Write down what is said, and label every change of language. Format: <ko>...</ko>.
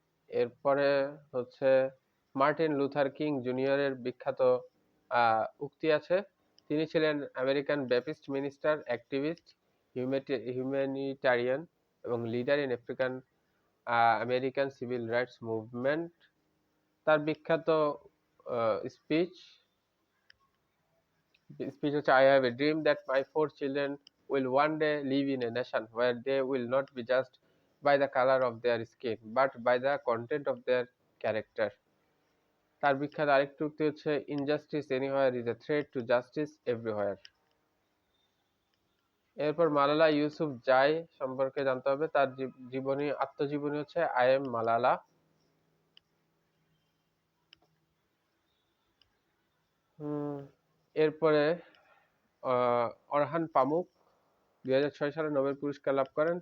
<bn>এরপরে হচ্ছে Martin Luther king জুনিয়রের বিখ্যাত উক্তি আছে তিনি ছিলেন</bn> <en>American Baptist minister, activist, humanitarian এবং leader in African American civil rights movement.</en> <bn>তার বিখ্যাত স্পিচ স্পিচ হচ্ছে,</bn> <en>"I have a dream that my 4 children will one day live in a nation where they will not be judged by the color of their skin but by the content of their character."</en> <bn>তার বিখ্যাত আরেকটি উক্তি হচ্ছে,</bn> <en>"Injustice anywhere is a threat to justice everywhere."</en> <bn>এরপর মালালা ইউসুফজাই সম্পর্কে জানতে হবে। তার আত্মজীবনী হচ্ছে "I am মালালা"। এরপরে অরহান পামুক 2006 সালে নোবেল পুরস্কার লাভ করেন।</bn>